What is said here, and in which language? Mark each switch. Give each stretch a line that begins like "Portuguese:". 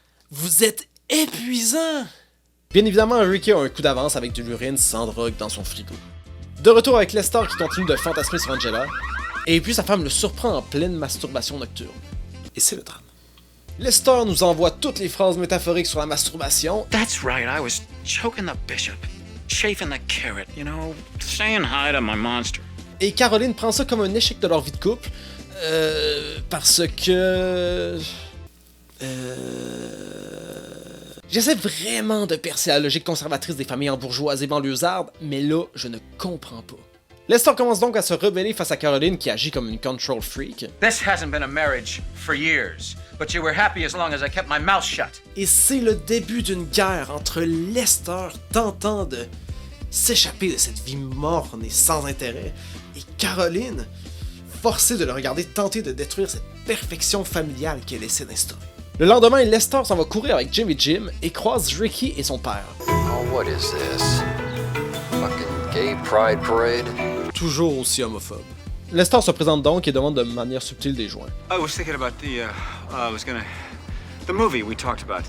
French: Vous êtes épuisant! Bien évidemment, Ricky a un coup d'avance avec de l'urine sans drogue dans son frigo. De retour avec Lester qui continue de fantasmer sur Angela, et puis sa femme le surprend en pleine masturbation nocturne. Et c'est le drame. Lester nous envoie toutes les phrases métaphoriques sur la masturbation.
English: That's right, I was choking the bishop, chafing the carrot, you know, saying hi to my monster.
French: Et Caroline prend ça comme un échec de leur vie de couple, parce que... J'essaie vraiment de percer la logique conservatrice des familles embourgeoises et banlieusardes, mais là, je ne comprends pas. Lester commence donc à se rebeller face à Caroline qui agit comme une control freak.
English: This hasn't been a marriage for years, but you were happy as long as I kept my mouth shut.
French: Et c'est le début d'une guerre entre Lester tentant de s'échapper de cette vie morne et sans intérêt, et Caroline, forcée de le regarder tenter de détruire cette perfection familiale qu'elle essaie d'instaurer. Le lendemain, Lester s'en va courir avec Jim et Jim et croise Ricky et son père.
English: Oh, what is this? Fucking gay pride parade?
French: Toujours aussi homophobe. Lester se présente donc et demande de manière subtile des joints.
English: I was thinking about the movie we talked about.